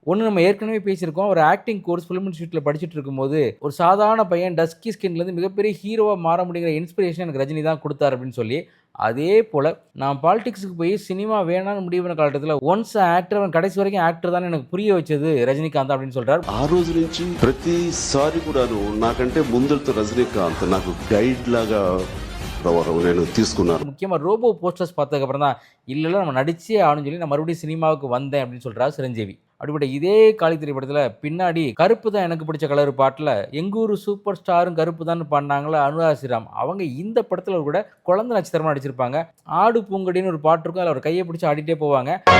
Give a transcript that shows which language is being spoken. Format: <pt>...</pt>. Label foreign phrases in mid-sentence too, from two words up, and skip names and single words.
<ta>ஒன்று நம்ம ஏற்கனவே பேசியிருக்கோம், ஒரு</ta> <en>acting course film institute</en> <ta>படிச்சுட்டு இருக்கும்போது ஒரு சாதாரண பையன்</ta> <en>dusky skin</en> <ta>இருந்து மிகப்பெரிய ஹீரோவா மாற முடியுங்கிற இன்ஸ்பிரேஷன் எனக்கு ரஜினி தான் கொடுத்தாரு அப்படின்னு சொல்லி, அதே போல நான் பாலிடிக்ஸுக்கு போய் சினிமா வேணான்னு முடிவு பண்ண காலகட்டத்தில்</ta> <en>once actor,</en> <ta>கடைசி வரைக்கும் ஆக்டர் தான் எனக்கு புரிய வச்சது రజనీకాంత్ அப்படின்னு சொல்றாரு.</ta> <te>ఆ రోజు నుంచి ప్రతిసారి కూడాను నాకంటే ముందలతో రజనీకాంత్ నాకు గైడ్ లాగా నేను తీసుకున్నాను.</te> <ta>முக்கியமா ரோபோ போஸ்டர்ஸ் பார்த்ததுக்கு அப்புறம் தான் இல்ல நம்ம நடிச்சே ஆகணும்னு சொல்லி நான் மறுபடியும் சினிமாவுக்கு வந்தேன் அப்படின்னு சொல்றாரு சிரஞ்சீவி. அப்படிப்பட்ட இதே காளி திரைப்படத்துல பின்னாடி கருப்பு தான் எனக்கு பிடிச்ச கலர் பாட்டுல எங்கூரு</ta> <en>super star</en> <ta>கருப்பு தான் பண்ணாங்களா அனுராக் ஸ்ரீராம். அவங்க இந்த படத்துல கூட குழந்தை நட்சத்திரமா நடிச்சிருப்பாங்க. ஆடு பூங்கடின்னு ஒரு பாட்டு இருக்கும், அதில் அவர் கையை பிடிச்சி ஆடிட்டே போவாங்க.</ta>